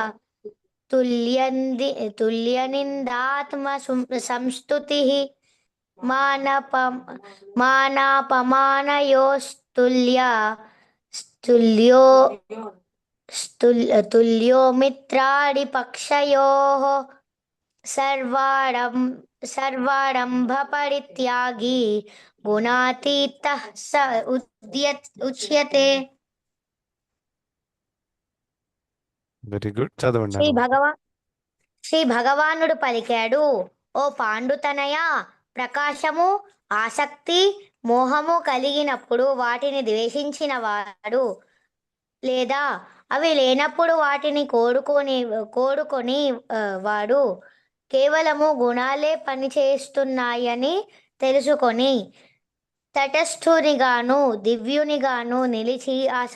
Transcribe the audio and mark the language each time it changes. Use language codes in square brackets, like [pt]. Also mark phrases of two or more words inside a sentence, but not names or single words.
[sa] तुल्यनिन्दात्मसंस्तुतिः मानपम मानापमानयोस्तुल्य स्तुल्यो तुल्यो मित्राणिपक्षयोः सर्वारम्भपरित्यागी गुणातीतः स उच्यते. [en] very good, [te] చదవండి శ్రీ అనమాట. భగవా శ్రీ భగవానుడు పలికాడు, ఓ పాండుతనయ, ప్రకాశము, ఆసక్తి, మోహము కలిగినప్పుడు వాటిని ద్వేషించిన వాడు లేదా అవి లేనప్పుడు వాటిని కోరుకొని వాడు కేవలము గుణాలే పనిచేస్తున్నాయని తెలుసుకొని తటస్థునిగాను దివ్యునిగాను నిలిచి ఆ